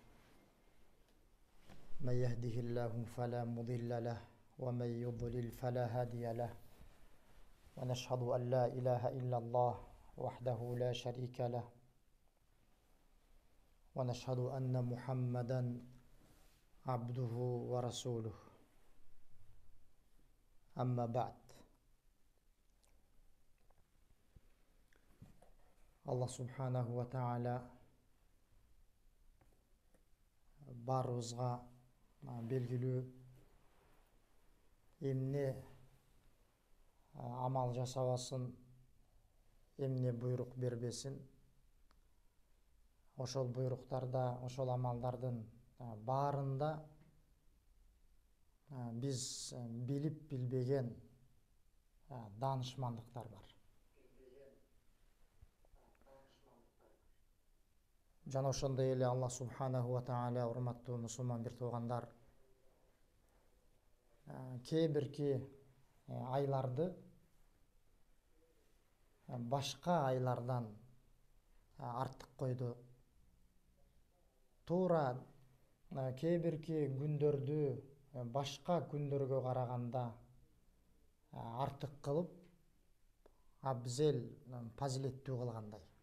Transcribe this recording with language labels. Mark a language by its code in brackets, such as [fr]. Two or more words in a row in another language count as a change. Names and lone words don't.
[ar] من يهده الله فلا مضل له ومن يضلل فلا هادي له ونشهد أن لا إله إلا الله وحده لا شريك له ونشهد أن محمدا عبده ورسوله أما بعد. الله سبحانه وتعالى [ky] барыбызга белгилүү эмне амал жасабасын, эмне буйрук бербесин, ошол буйруктарда, ошол амалдардын баарында биз билип билбеген даанышмандыктар бар. Жана ошондой эле [ar] الله سبحانه وتعالى, [ky] урматтуу мусулман бир туугандар, кээ бирки айларды башка айлардан артык койду. Туура кээ бирки күндөрдү башка күндөргө караганда артык кылып, абзел, фазилеттүү кылгандай.